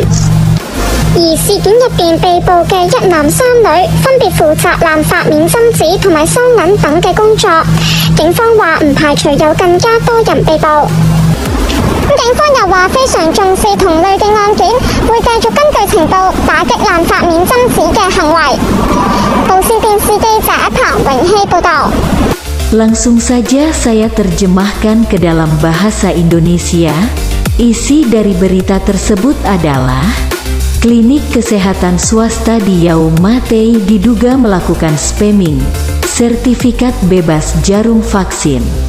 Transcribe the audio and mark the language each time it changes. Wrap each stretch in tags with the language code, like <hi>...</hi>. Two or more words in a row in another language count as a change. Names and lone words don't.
<yue>而事件入邊被捕嘅1男3女，分別負責濫發免針紙同埋收銀等嘅工作。警方話唔排除有更加多人被捕。警方又話非常重視同類嘅案件，會繼續根據程度打擊濫發免針紙嘅行為。無線電視記者譚永熙報道。</yue> <id>Langsung saja saya terjemahkan ke dalam bahasa Indonesia. Isi dari berita tersebut adalah klinik kesehatan swasta di Yau Ma Tei diduga melakukan spamming sertifikat bebas jarum vaksin.</id>